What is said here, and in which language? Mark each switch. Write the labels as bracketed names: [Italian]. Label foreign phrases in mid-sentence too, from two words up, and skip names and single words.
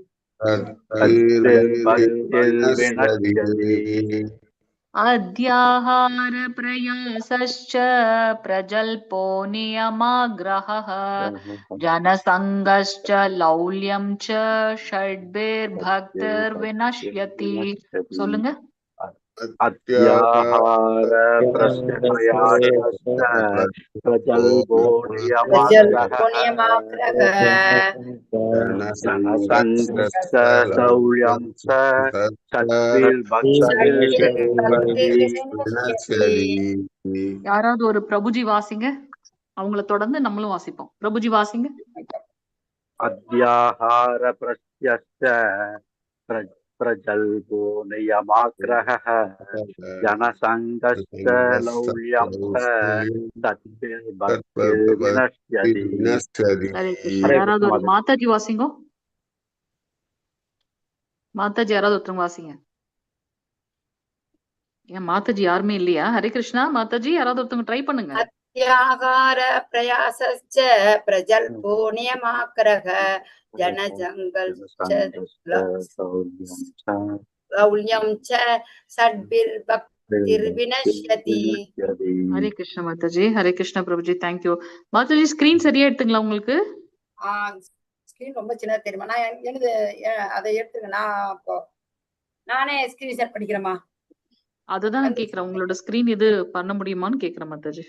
[Sanskrit] अद्याहार प्रयासश्च प्रजल्पो नियमाग्रहः जनसंगश्च लौल्यं च षड्भिर्भक्तिर्विनश्यति சொல்லுங்க अद्याहार प्रयासश्च प्रजल्पो जनसंगश्च लौल्यं च [Tamil] யாராவது ஒரு பிரபுஜி வாசிங்க, அவங்கள தொடர்ந்து நம்மளும் வாசிப்போம். பிரபுஜி வாசிங்க. [Sanskrit] अद्याहार प्रयासश्च प्रजल्पो नियमाग्रहः जनसंगश्च लौल्यं च षड्भिर्भक्तिर्विनश्यति. [Tamil] யாராவது ஒரு மாதாஜி வாசிங்க. மாதாஜி யாராவது ஒருத்தவங்க வாசிங்க. ஏன் மாதாஜி யாருமே இல்லையா? [Sanskrit] हरे कृष्ण. [Tamil] மாதாஜி யாராவது ஒருத்தவங்க ட்ரை பண்ணுங்க. [Sanskrit] अत्याहार प्रयासश्च प्रजल्पो नियमाग्रह जनसंगश्च लौल्यं च षड्भिर्भक्तिर्विनश्यति. हरे कृष्ण [Tamil] மாதாஜி. [Sanskrit] हरे कृष्ण [Tamil] பிரபுஜி. தேங்க்யூ மாதாஜி. ஸ்கிரீன் சரியா எடுத்துங்களா உங்களுக்கு? ஸ்கிரீன் ரொம்ப சின்னதா தெரியுமா? நான் எனது அதை எடுத்துங்க. நான் இப்போ நானே [English] screen share [Tamil] பண்ணிக்கிறேமா. அதுதான் நான் கேக்குறேன். உங்களோட ஸ்கிரீன் இது பண்ண முடியுமான்னு கேக்குறேன் மாதாஜி.